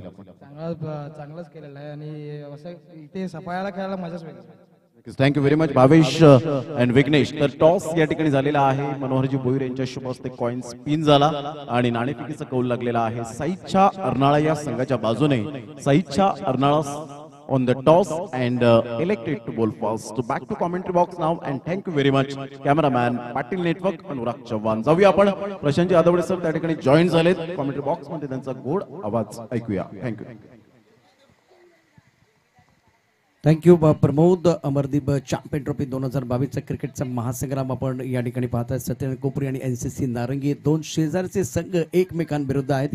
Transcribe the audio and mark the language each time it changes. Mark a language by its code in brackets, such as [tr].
[mr] चांगलंच केलेलं आहे आणि असं इथे सफाळ्याला खेळायला मजाच वेगळी. [en] thank you very much [mr] Bhavesh and Vighnesh. तर टॉस या ठिकाणी झालेला आहे. मनोहरजी भोईर यांच्या शुभ हस्ते कॉइन स्पिन झाला आणि नाणेफेकीचा कौल लागलेला आहे साईच्या अर्नाळा या संघाच्या बाजूने. [en] साईच्या Arnala on the toss and elected to bowl first. So back to commentary box now and thank you very much cameraman Patil Network Anurag Chavan. [mr] जाऊया आपण प्रशांत यादवडे सर त्या ठिकाणी जॉईन झालेत. कॉमेंट्री बॉक्स मध्ये त्यांचा गोड आवाज ऐकूया. [en] Thank you. Thank you Pramod. [mr] Amardeep champion trophy 2022चा क्रिकेटचा महासंग्राम आपण या ठिकाणी पाहताय. सत्यनारायण कोपरी आणि एनसीसी नारंगी, 2 शेजारचे संघ एकमेकांविरुद्ध आहेत.